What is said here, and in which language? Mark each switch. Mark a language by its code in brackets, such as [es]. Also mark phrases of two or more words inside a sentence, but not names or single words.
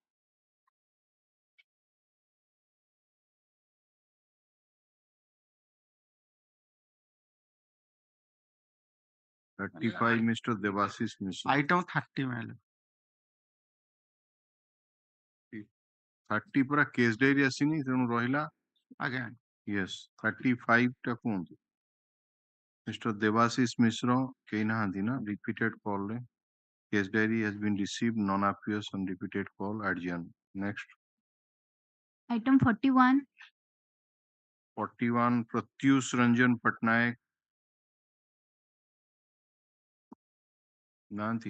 [en] Mr. Devasis Mishra. Item 30, my lord. [or] 30 ପୁରା [en] case diary [or] ଆସିନି ତେଣୁ ରହିଲା. [en] Again. [or] Yes, 35 ଟା କୁହନ୍ତୁ. [en] Mr. [or] Devasis Mishra କେହି ନାହାନ୍ତି ନା [en] repeated call [or] ରେ. [en] Case diary has been received, non-obvious on repeated call, adjourn. Next. Item 41. 41 Pratyush Ranjan Patnaik. [or] Nanti.